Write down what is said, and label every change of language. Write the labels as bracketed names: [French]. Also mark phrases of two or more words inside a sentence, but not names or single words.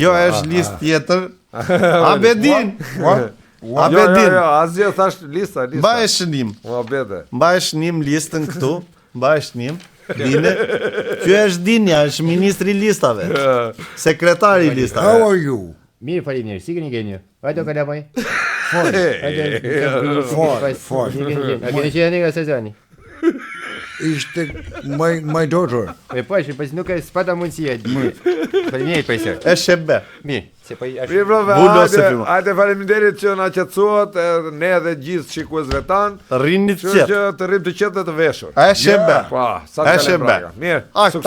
[Albanian] Jo, është listë tjetër. Abedin. Abedin. Jo, asgjë thash lista. Mbaj shënim. Mbaj shënim listën këtu. Mbaj shënim. Dine. Ky është Dinja, është ministri I listave. Sekretari I listave. [English] How are you? [Albanian] Mirë, faleminderit. Si keni qenë? Vajto kalamoj. Fort. A keni qenë nga sezoni? Ishte [English] my daughter. [Albanian] Po, pas nuk e spata mundësia. Faleminderit profesor. Është e ber. Mirë, se po Mirë, bravo. Hajde faleminderit që na qetësuat, ne edhe gjithë shikuesve tan. Rrini të qetë. Që të rrim të qetë dhe të veshur. Është e ber. Po, sa të kalojmë. Mirë. Suksese.